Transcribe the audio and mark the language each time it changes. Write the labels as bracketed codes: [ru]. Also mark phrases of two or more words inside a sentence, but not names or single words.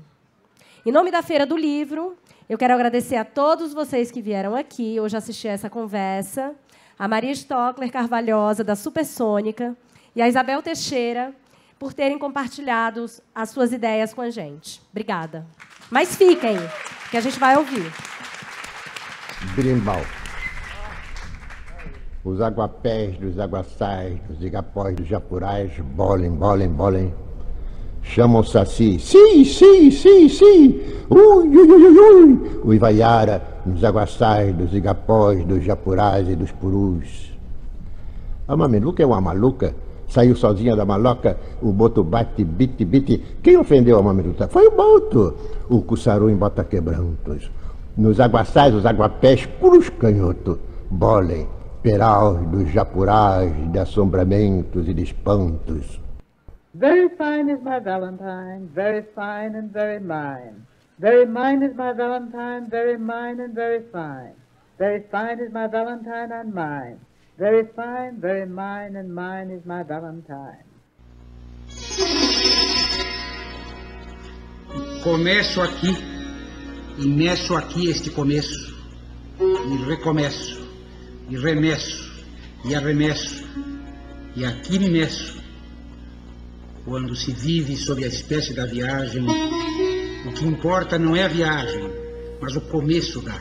[pt] Em nome da Feira do Livro, eu quero agradecer a todos vocês que vieram aqui hoje assistir a essa conversa, a Maria Stockler Carvalhosa, da Supersônica, e a Isabel Teixeira, por terem compartilhado as suas ideias com a gente. Obrigada. Mas fiquem, que a gente vai ouvir. Berimbau. Os aguapés dos aguaçais, dos igapós dos japurais, bolem, bolem, bolem. Chamam o saci, sim, sim, sim, sim, ui, ui, ui, ui, ui. O ivaiara nos aguaçais, dos igapós, dos japurais e dos purus. A mameluca é uma maluca, saiu sozinha da maloca, o boto bate, bite, bite. Quem ofendeu a mameluca? Foi o boto. O cuçaru em bota quebrantos. Nos aguaçais, os aguapés, puros canhoto, bolem, peraus dos japurais, de assombramentos e de espantos. [en] Very fine is my Valentine, very fine and very mine. Very mine is my Valentine, very mine and very fine. Very fine is my Valentine and mine. Very fine, very mine and mine is my Valentine. [pt] Começo aqui, e meço aqui este começo, e recomeço, e remeço, e arremesso, e aqui me meço. Quando se vive sob a espécie da viagem, o que importa não é a viagem, mas o começo da.